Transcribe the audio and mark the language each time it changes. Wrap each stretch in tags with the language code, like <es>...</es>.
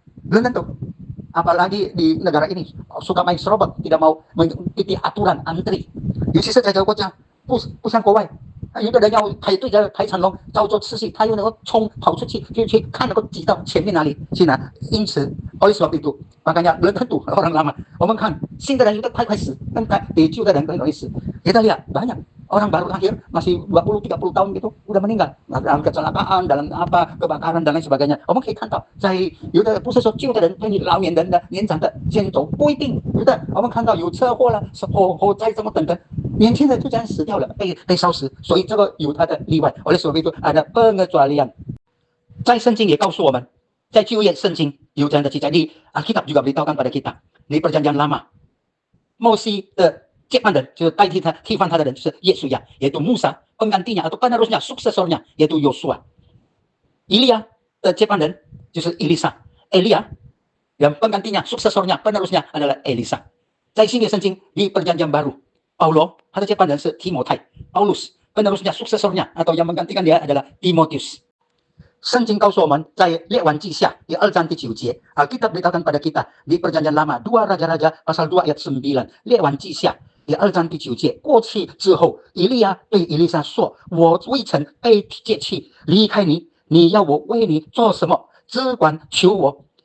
<id>belum tentu, apalagi di negara ini suka main serobot， tidak mau mengikuti aturan antri，</id> <zh>尤其是在这个国家，不像国外， 有的人要排队在排长龙，照做次序，他又能够跑出去，就去看能够挤到前面哪里去拿。</zh> <id>因此 oleh sebab itu makanya belum tentu orang lama。</id> <zh>我们看新的人有的快死，比旧的人更容易死。</zh> <id>kita lihat banyak orang baru lahir masih 20-30 tahun gitu udah meninggal dalam kecelakaan, dalam kebakaran dan lain sebagainya。</id> <zh>我们可以看到在有的不是说旧的人对老年人的年长的先走，不一定，有的我们看到有车祸了，火灾什么等等， 年轻人就这样死掉了，被烧死，所以这个有它的例外。</zh> <id>oleh sebab itu ada pengecualian。</id> <zh>在圣经也告诉我们，在旧约圣经有这样的记载，</zh> <id>di Alkitab juga beritahukan pada kita， di perjanjian lama，</id> <zh>Moses的接班人就是代替他替换他的人是耶稣亚，</zh> <id>yaitu Musa penggantinya atau penerusnya suksesornya yaitu Yosua。 Elia</id> <zh>的接班人就是</zh> <id>Elia yang penggantinya suksesornya penerusnya adalah Elisa。</id> <zh>在新约圣经</zh> <id>di perjanjian baru， Paulo</id> <zh>他的接班人是提摩太，</zh> <id>Paulus penerusnya suksesornya atau yang menggantikan dia adalah Timotius。</id> <zh>圣经告诉我们，在列王记下第2章第9节，</zh> <id>Alkitab beritahukan pada kita di perjanjian lama 2 Raja-Raja pasal 2 ayat 9，</id> <zh>列王记下第2章第9节， 过去之后， 以利亚对以利沙说， 我未曾被接去离开你， 你要我为你做什么， 只管求我。</zh>